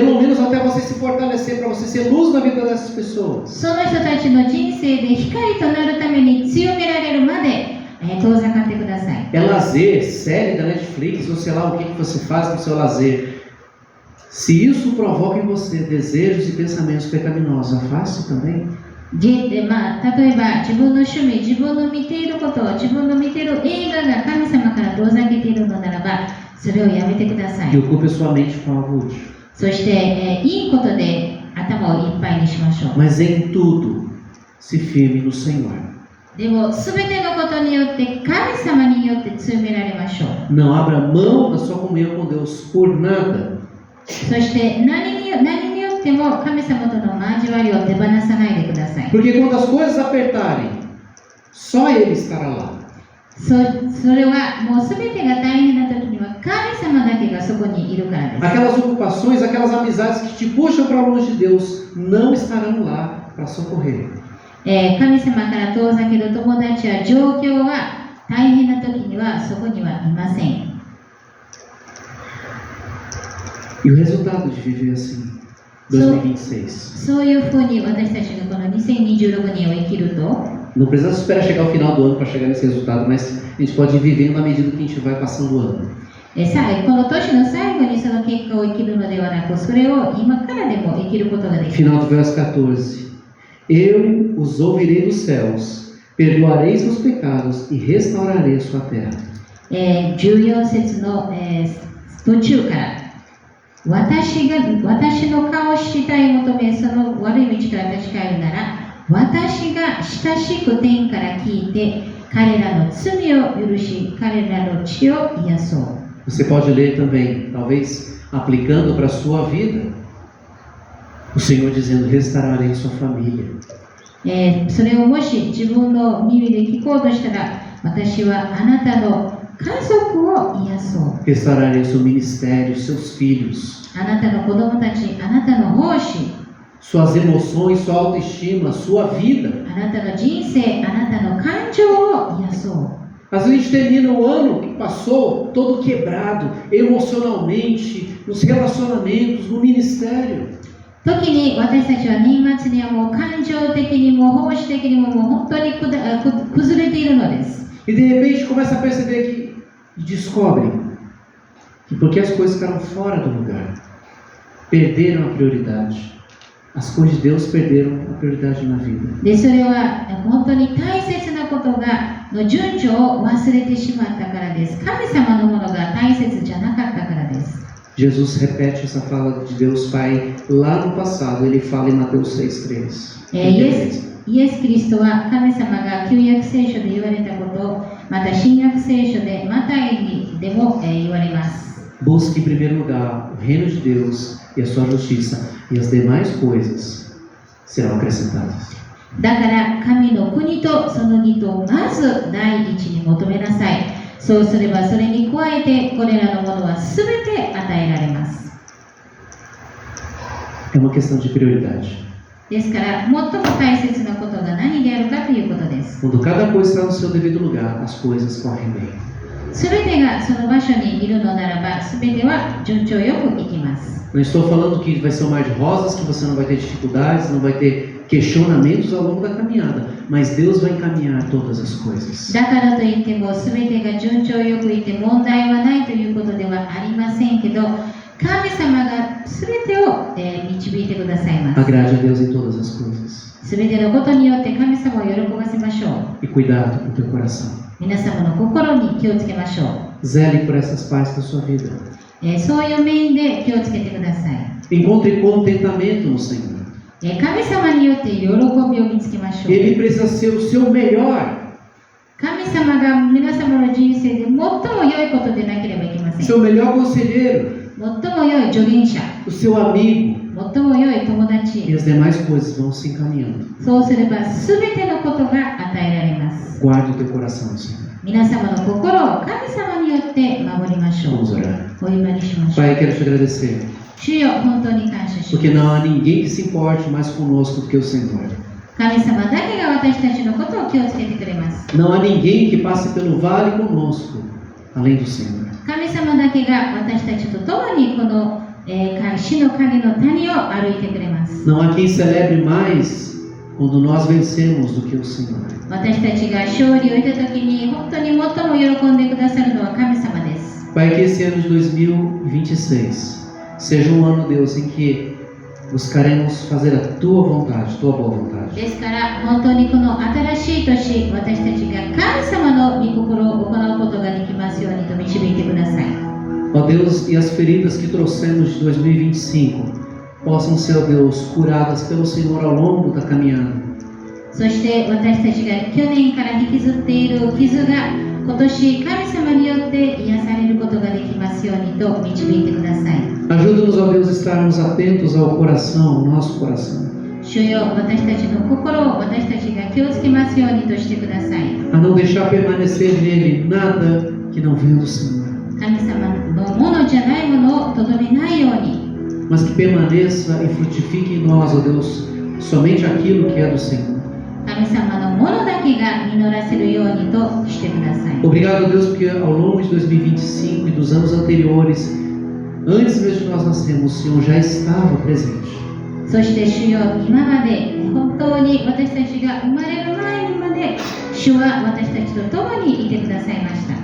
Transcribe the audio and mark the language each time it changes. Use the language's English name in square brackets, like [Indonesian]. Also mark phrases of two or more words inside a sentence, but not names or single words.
[Portuguese] Pelo menos até você se fortalecer, para você ser luz na vida dessas pessoas. [Japanese] その人たちの人生で光となるために強められるまで遠ざかってください。 [Portuguese] É lazer, série da Netflix, ou sei lá o que você faz no seu lazer. Se isso provoca em você desejos e pensamentos pecaminosos, afaste também. [Japanese] 例えば自分の趣味、自分の見ていること、自分の見ている映画が神様から遠ざけているのならば、それをやめてください。 [Portuguese] E ocupe sua mente com algo útil. [Japanese] そして、いいことで頭をいっぱいにしましょう。 [Portuguese] Mas em tudo, se firme no Senhor. [Japanese] でも、すべてのことによって神様によって強められましょう。 [Portuguese] Não abra mão da sua comunhão com Deus por nada. [Japanese] そして何によっても神様との交わりを手放さないでください。 [Portuguese] Porque quando as coisas apertarem, só Ele estará lá. [Japanese] それはもうすべてが大変な時には神様だけがそこにいるからです。 [Portuguese] Aquelas ocupações, aquelas amizades que te puxam para longe de Deus, não estarão lá para socorrer. [Japanese] 神様から遠ざける友達や状況は大変な時にはそこにはいません。 [Portuguese] E o resultado de viver assim, 2026. [Japanese] そういうふうに私たちがこの2026年を生きると、 [Portuguese] Não precisa esperar chegar ao final do ano para chegar nesse resultado, mas a gente pode ir vivendo na medida que a gente vai passando o ano. [Japanese] この年の最後にその結果を生きるのではなく、それを今からでも生きることができる。 [Portuguese] Final do verso 14. Eu os ouvirei dos céus, perdoarei seus pecados e restaurarei a sua terra. [Japanese] 14 節の、途中から私の顔をしたい求め、その悪い道から立ち返るなら、私が親しく天から聞いて、彼らの罪を許し、彼らの血を癒そう。 [Portuguese] Você pode ler também, talvez aplicando para a sua vida, o Senhor dizendo: restaurarei sua família. [Japanese] それをもし自分の耳で聞こうとしたら、私はあなたの家族を癒そう。 [Portuguese] Restaurarei seu ministério, seus filhos. [Japanese] あなたの子供たち、あなたの奉仕、 [Portuguese] Suas emoções, sua autoestima, sua vida. [Japanese] あなたの人生、あなたの感情を癒そう。 [Portuguese] Às vezes a gente termina o ano que passou todo quebrado, emocionalmente, nos relacionamentos, no ministério. [Japanese] 時に私たちは年末にはもう感情的にも奉仕的にももう本当に崩れているのです。 [Portuguese] E de repente começa a perceber que descobre que porque as coisas ficaram fora do lugar, perderam a prioridade. As coisas de Deus perderam a prioridade na vida. [Japanese] で、それは本当に大切なことがの順序を忘れてしまったからです。神様のものが大切じゃなかったからです。 [Portuguese] Jesus repete essa fala de Deus Pai lá no passado. Ele fala em Mateus 6:3. [Japanese] イエス・キリストは神様が旧約聖書で言われたことをまた新約聖書でマタイにでも言われます。 [Portuguese] Busque em primeiro lugar o reino de Deus e a sua justiça, e as demais coisas serão acrescentadas. [Japanese] だから神の国とその義とまず第一に求めなさい。そうすればそれに加えてこれらのものは全て与えられます。 [Portuguese] É uma questão de prioridade. [Japanese] ですから最も大切なことが何であるかということです。 [Portuguese] Quando cada coisa está no seu devido lugar, as coisas correm bem. [Japanese] 全てがその場所にいるのならば全ては順調よくいきます。 [Portuguese] Não estou falando que vai ser um mar de rosas, que você não vai ter dificuldades, não vai ter questionamentos ao longo da caminhada, mas Deus vai encaminhar todas as coisas. [Japanese] だからといっても全てが順調よくいて問題はないということではありませんけど、神様が全てを導いてくださいます。 [Portuguese] Agrade a Deus em todas as coisas. [Japanese] 全てのことによって神様を喜ばせましょう。 [Portuguese] E cuidado com o teu coração. [Japanese] 皆様の心に気をつけましょう。 [Portuguese] Zele por essas partes da sua vida. [Japanese] そういう面で気をつけてください。 [Portuguese] Encontre contentamento no Senhor. [Japanese] 神様によって喜びを見つけましょう。 [Portuguese] Ele precisa ser o seu melhor, [Japanese] 神様が皆様の人生で最も良いことでなければいけません。 [Portuguese] seu melhor conselheiro, [Japanese] 最も良い助言者、 [Portuguese] o seu amigo, [Japanese] 最も良い友 [Portuguese] e [Japanese] 達、 [Portuguese] as demais coisas vão se encaminhando. [Japanese] そうすれば全てのことが与えられます。 [Portuguese] Guarde o teu coração, Senhor. [Japanese] 皆様の心を神様によって守りましょう。 [Portuguese] Vamos orar. [Japanese] お祈りしましょう。 [Portuguese] Pai, eu quero te agradecer, [Japanese] 主よ、本当に感謝しま [Portuguese] porque [Japanese] す。 [Portuguese] não há ninguém que se importe mais conosco do que o Senhor. [Japanese] 神様だけが私たちのことを気をつけてくれます。 [Portuguese] Não há ninguém que passe pelo vale conosco, além do Senhor. [Japanese] 神様だけが私たちと共にこの、死の影の谷を歩いてくれます。 [Portuguese] Não há quem celebre mais quando nós vencemos do que o Senhor. [Japanese] 私たちが勝利を得たときに本当に最も喜んでくださるのは神様です。 [Portuguese] Pai, que esse ano de 2026 seja um ano, Deus, em que buscaremos fazer a tua vontade, tua boa vontade. [Japanese] ですから本当にこの新しい年、私たちが神様の御心を行うことができますようにと導いてください。 [Portuguese] Ó Deus, e as feridas que trouxemos de 2025 possam ser, ó Deus, curadas pelo Senhor ao longo da caminhada. [Japanese] そして私たちが去年から引きずっている傷が今年神様によって癒されることができますようにと導いてください。 [Portuguese] Ajuda-nos, ó Deus, a estarmos atentos ao coração, ao nosso coração. [Japanese] 主よ、私たちの心を私たちが気をつけますようにとしてください。 [Portuguese] A não deixar permanecer nele nada que não venha do Senhor, [Japanese] 神様のものじゃないものをとどめないように、 [Portuguese] mas que permaneça e frutifique em nós, ó Deus, somente aquilo que é do Senhor. [Japanese] 神様のものだけが実らせるようにとしてください。 [Portuguese] Obrigado, Deus, porque ao longo de 2025 e dos anos anteriores, antes mesmo de nós nascermos, o Senhor já estava presente. [Japanese] そして主よ、今まで本当に私たちが生まれる前にまで主は私たちと共にいてくださいました。